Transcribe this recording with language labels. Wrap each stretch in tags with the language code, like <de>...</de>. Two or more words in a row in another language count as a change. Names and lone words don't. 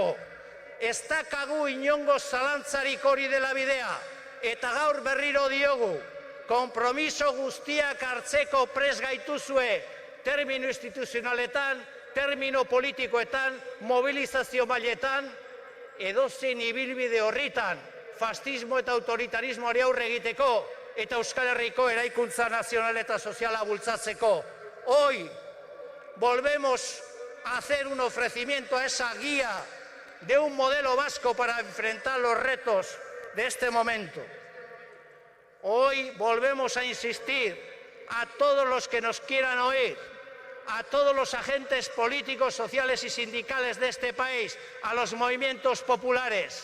<eu>Ez dakagu inongo zalantzarik hori dela bidea, eta gaur berriro diogu, konpromiso guztiak hartzeko pres gaituzue termino instituzionaletan, termino politikoetan, mobilizazio mailetan, edozein ibilbide horritan, fascismo eta autoritarismoari aurre egiteko, eta Euskal Herriko eraikuntza nazional eta soziala bultzatzeko.</eu> <es>Hoy volvemos a hacer un ofrecimiento a esa guía de un modelo vasco para enfrentar los retos de este momento. Hoy volvemos a insistir a todos los que nos quieran oír, a todos los agentes políticos, sociales y sindicales de este país, a los movimientos populares.</es>